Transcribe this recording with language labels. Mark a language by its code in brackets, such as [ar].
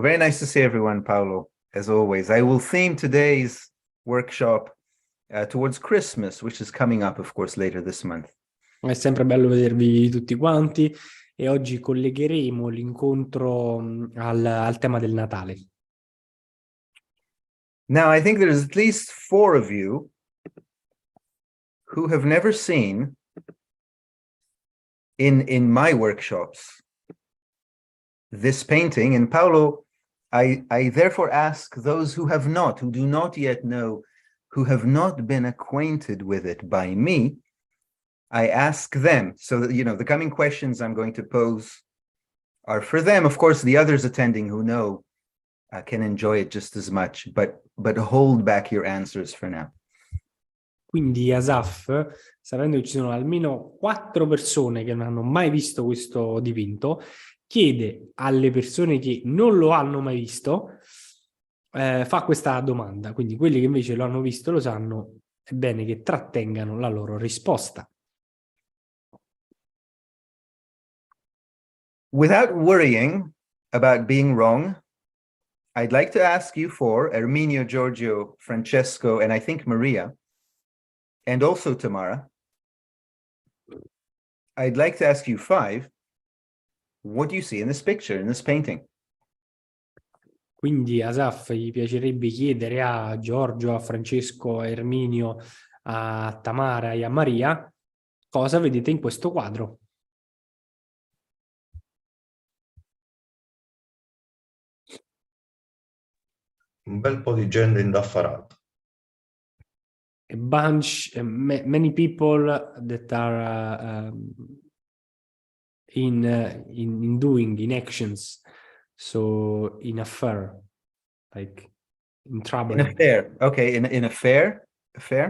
[en] Very nice to see everyone, Paolo, as always. I will theme today's workshop towards Christmas, which is coming up, of course, later this month. [it] È sempre bello vedervi tutti quanti e oggi collegheremo l'incontro al tema del Natale. [en] Now, I think there's at least 4 of you who have never seen in my workshops this painting. And Paolo, I therefore ask those who have not, who do not yet know, who have not been acquainted with it by me, I ask them. So that, you know, the coming questions I'm going to pose are for them. Of course, the others attending who know can enjoy it just as much, but hold back your answers for now. [it] Quindi Asaf, sapendo che ci sono almeno 4 persone che non hanno mai visto questo dipinto, chiede alle persone che non lo hanno mai visto, fa questa domanda. Quindi quelli che invece lo hanno visto lo sanno, è bene che trattengano la loro risposta. [en] Without worrying about being wrong, I'd like to ask you 4, Erminio, Giorgio, Francesco, and I think Maria, and also Tamara. I'd like to ask you 5, what do you see in this picture, in this painting? [it] Quindi Asaf gli piacerebbe chiedere a Giorgio, a Francesco, a Erminio, a Tamara e a Maria cosa vedete in questo quadro. Un bel po' di gente indaffarata. [en] A bunch, many people that are in doing, in actions, so in affair, like in trouble. In a fair, okay, in a fair? Affair?